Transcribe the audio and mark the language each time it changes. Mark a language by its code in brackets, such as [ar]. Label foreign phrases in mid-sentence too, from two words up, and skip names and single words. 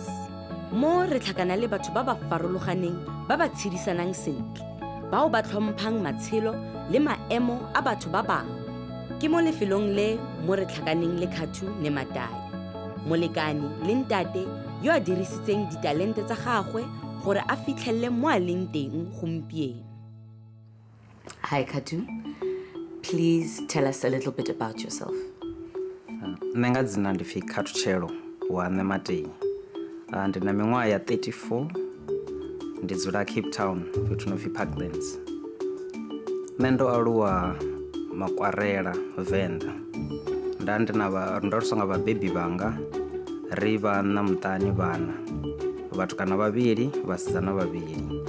[tn] Mo re tlhakana le batho ba ba farologaneng ba ba tshedisanang sentle, bao ba tlhomphang matshelo le maemo a batho ba bangwe. Ke mo lefelong le mo re tlhakaneng le Khathu Nematai, molekane le ntate yo a dirisitseng ditalente tsa gagwe gore a fitlhelele mo a leng teng gompieno. [en] Hi Khathu, please tell us a little bit about yourself. [ve] Nṋe nga dzina ndi pfi Khathu Tshelo wa Nematai. Ndi na miṅwaha ya 34, ndi dzula Cape Town fhethu no pfi Parklands. Nṋe ndo aluwa Makwarela, Venda. Ndo aluswa nga vhabebi vhanga, ri vha na muṱani vhana, vhatukana vhavhili, vhasidzana vhavhili.